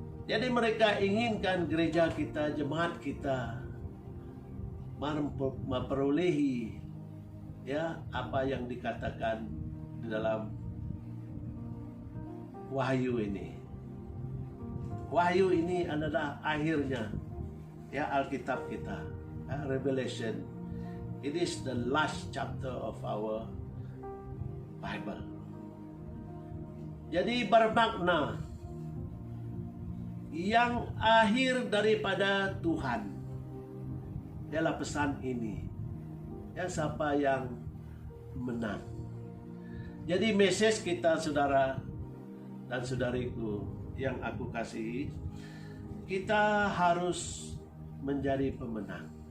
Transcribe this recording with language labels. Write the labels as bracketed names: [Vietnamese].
[Malay] Jadi mereka inginkan gereja kita, jemaat kita memperolehi ya apa yang dikatakan di dalam Wahyu ini. Wahyu ini adalah akhirnya ya Alkitab kita, Revelation. [English] It is the last chapter of our Bible. [Malay] Jadi bermakna yang akhir daripada Tuhan ialah pesan ini. Ya, siapa yang menang. Jadi message kita saudara dan saudariku yang aku kasihi, kita harus menjadi pemenang.